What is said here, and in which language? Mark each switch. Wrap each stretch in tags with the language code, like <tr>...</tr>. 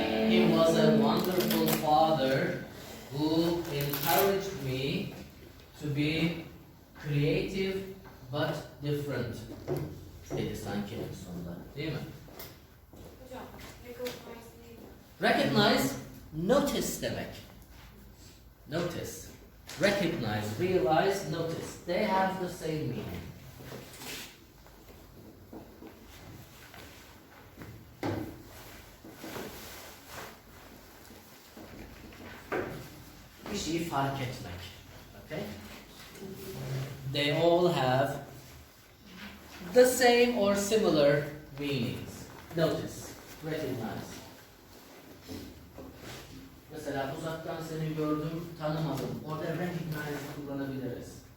<en>He was a wonderful father who encouraged me to be creative but different.</en> <tr>Dedi sanki en sonunda, değil mi? Hocam, recognize neydi? Recognize, notice demek. Notice.</tr> <en>Recognize, realize, notice. They have the same meaning.</en> <tr>Bir şeyi fark etmek.</tr> <en>Okay? They all have the same or similar meanings. Notice, recognize.</en> <tr>Mesela uzaktan seni gördüm, tanımadım. Orada recognize kullanabiliriz.</tr>